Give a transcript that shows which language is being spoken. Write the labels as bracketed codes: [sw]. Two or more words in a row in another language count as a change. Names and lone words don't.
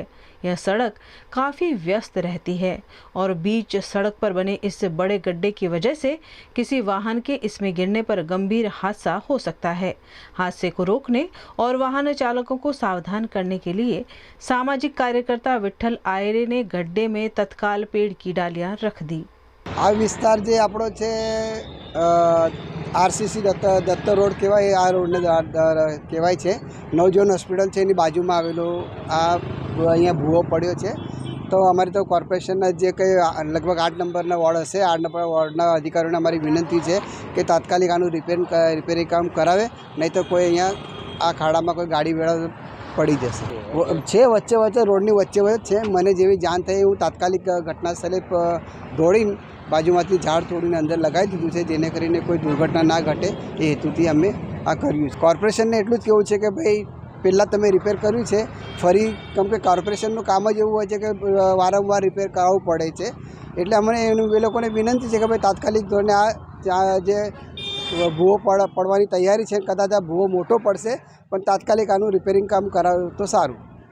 [hi] यह सड़क काफ़ी व्यस्त रहती है और बीच सड़क पर बने इस बड़े गड्ढे की वजह से किसी वाहन के इसमें गिरने पर गंभीर हादसा हो सकता है। हादसे को रोकने और वाहन चालकों को सावधान करने के लिए सामाजिक कार्यकर्ता विठ्ठल आयरे ने गड्ढे में तत्काल पेड़ की डालियां रख दी। [gu] આ વિસ્તાર જે આપણો છે આરસીસી દત્ત રોડ કહેવાય, આ રોડને કહેવાય છે। નવજીવન હોસ્પિટલ છે એની બાજુમાં આવેલો આ અહીંયા ભૂવો પડ્યો છે। તો અમારી તો કોર્પોરેશનના જે કંઈ લગભગ 8 નંબરના વોર્ડ હશે, 8 નંબર વોર્ડના અધિકારીઓને અમારી વિનંતી છે કે તાત્કાલિક આનું રિપેરિંગ કામ કરાવે, નહીં તો કોઈ અહીંયા આ ખાડામાં કોઈ ગાડી વેળા પડી જશે। છે વચ્ચે વચ્ચે રોડની વચ્ચે વચ્ચે છે। મને જેવી જાણ થઈ હું તાત્કાલિક ઘટનાસ્થળે દોડીને બાજુમાંથી ઝાડ તોડીને અંદર લગાવી દીધું છે, જેને કરીને કોઈ દુર્ઘટના ના ઘટે એ હેતુથી અમે આ કર્યું છે। કોર્પોરેશનને એટલું જ કહેવું છે કે ભાઈ પહેલા તમે રિપેર કર્યું છે, ફરી કેમ કે કોર્પોરેશનનું કામ જ એવું હોય છે કે વારંવાર રિપેર કરાવવું પડે છે। એટલે અમને એ લોકોને વિનંતી છે કે ભાઈ તાત્કાલિક ધોરણે આ જે ભૂવો પડવાની તૈયારી છે, કદાચ આ ભૂવો મોટો પડશે પણ તાત્કાલિક આનું રિપેરિંગ કામ કરાવે તો સારું।